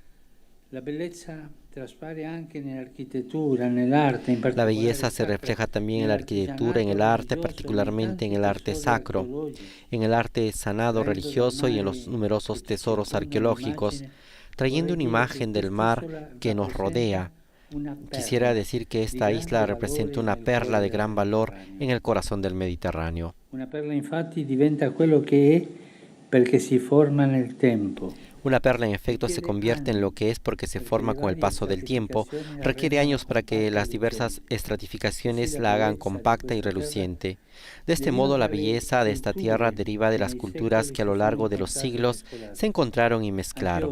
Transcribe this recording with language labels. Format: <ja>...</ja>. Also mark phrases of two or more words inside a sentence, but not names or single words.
<es>La belleza se refleja también en la arquitectura, en el arte, particularmente en el arte sacro, en el arte sanado religioso y en los numerosos tesoros arqueológicos, trayendo una imagen del mar que nos rodea. Quisiera decir que esta isla representa una perla de gran valor en el corazón del Mediterráneo.</es> <it>Una perla infatti diventa quello che è perché si forma nel tempo.</it> <es>Una perla en efecto se convierte en lo que es porque se forma con el paso del tiempo. Requiere años para que las diversas estratificaciones la hagan compacta y reluciente. De este modo, la belleza de esta tierra deriva de las culturas que a lo largo de los siglos se encontraron y mezclaron.</es>